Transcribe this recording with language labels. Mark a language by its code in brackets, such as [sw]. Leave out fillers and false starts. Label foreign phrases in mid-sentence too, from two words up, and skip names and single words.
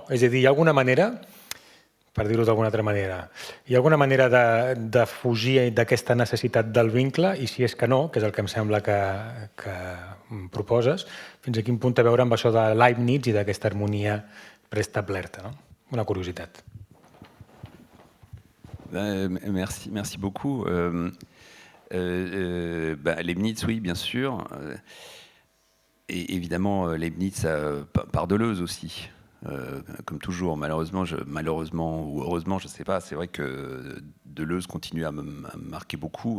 [ca] És a dir, hi ha alguna manera, per dir-ho d'alguna altra manera, hi ha alguna manera de fugir d'aquesta necessitat del vincle, i si és que no, que és el que em sembla que proposes, fins a quin punt té a veure amb això de Leibniz i d'aquesta harmonia preestablerta, no? Una curiositat. [fr] Merci beaucoup. Leibniz, oui, bien sûr. Et évidemment, Leibniz par Deleuze aussi. Comme toujours, malheureusement ou heureusement, je ne sais pas, c'est vrai que Deleuze continue à me marquer beaucoup.